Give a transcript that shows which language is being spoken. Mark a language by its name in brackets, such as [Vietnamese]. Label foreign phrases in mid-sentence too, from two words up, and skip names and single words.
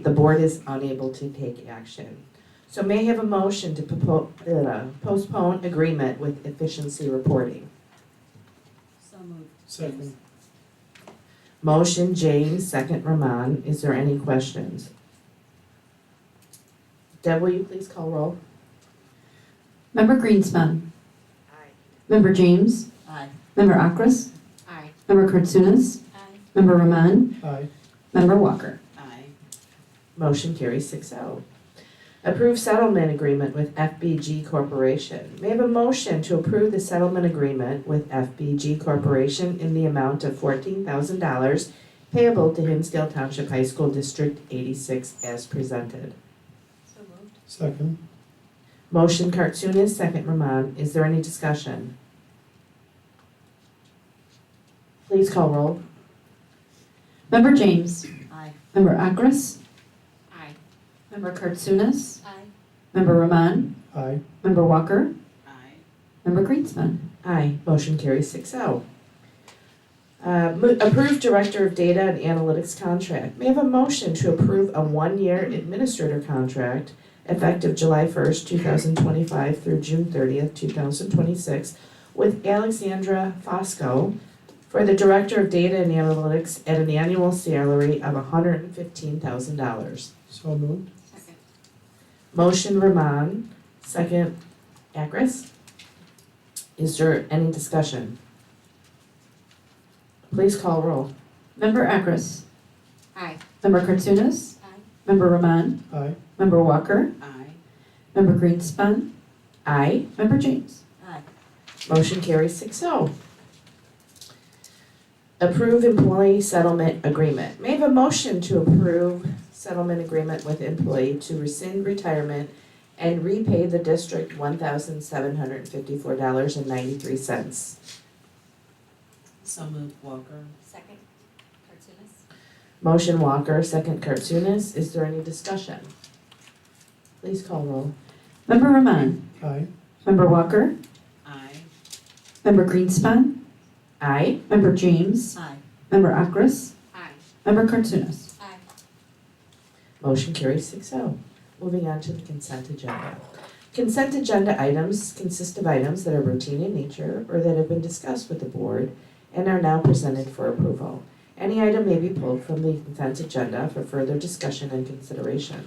[English] The board is unable to take action. So may I have a motion to postpone agreement with efficiency reporting? So moved. Second. Motion James, second Rahman. Is there any questions? Deb, will you please call roll? Member Greenspan. Aye. Member James. Aye. Member Akras. Aye. Member Kurtsunis. Aye. Member Rahman. Aye. Member Walker. Aye. Motion carries 6-0. Approve settlement agreement with FBG Corporation. May I have a motion to approve the settlement agreement with FBG Corporation in the amount of $14,000 payable to Hinsdale Township High School District 86 as presented? So moved. Second. Motion Kartsunis, second Rahman. Is there any discussion? Please call roll. Member James. Aye. Member Akras. Aye. Member Kurtsunis. Aye. Member Rahman. Aye. Member Walker. Aye. Member Greenspan. Aye. Motion carries 6-0. Approve Director of Data and Analytics contract. May I have a motion to approve a 1-year administrator contract effective July 1st, 2025 through June 30th, 2026 with Alexandra Fosco for the Director of Data and Analytics at an annual salary of $115,000. So moved. Second. Motion Roman, second Akris. Is there any discussion? Please call roll. Member Akris? Aye. Member Kartsunis? Aye. Member Roman? Aye. Member Walker? Aye. Member Greenspan? Aye. Member James? Aye. Motion carries 6-0. Approve employee settlement agreement. May I have a motion to approve settlement agreement with employee to rescind retirement and repay the district $1,754.93. So moved, Walker. Second. Cartoonist. Motion Walker, second Kartsunis. Is there any discussion? Please call roll. Member Roman? Aye. Member Walker? Aye. Member Greenspan? Aye. Member James? Aye. Member Akris? Aye. Member Kartsunis? Aye. Motion carries 6-0. Moving on to the consent agenda. Consent agenda items consist of items that are routine in nature or that have been discussed with the board and are now presented for approval. Any item may be pulled from the consent agenda for further discussion and consideration.